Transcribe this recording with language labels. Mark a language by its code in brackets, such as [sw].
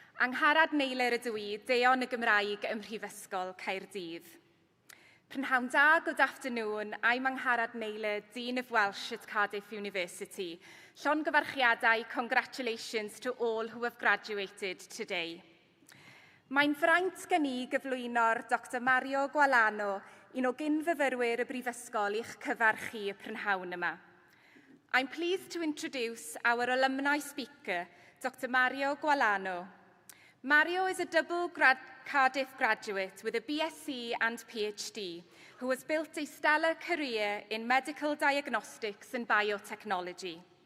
[cy] Angharad Neilir ydw i, Deon y Gymraeg ym Mhrifysgol Caerdydd. Prynhawn da, [en] good afternoon. I'm Angharad Neilir, Dean of Welsh at Cardiff University. [cy] Llongyfarchiadau, [en] congratulations to all who have graduated today. [cy] Mae'n fraint gen i gyflwyno'r Dr Mario Gualano, un o gynfyfyrwyr y Brifysgol i'ch cyfarchu y prynhawn yma. [en] I'm pleased to introduce our alumni speaker, Dr Mario Gualano. Mario is a double Cardiff graduate with a BSc and PhD, who has built a stellar career in medical diagnostics and biotechnology.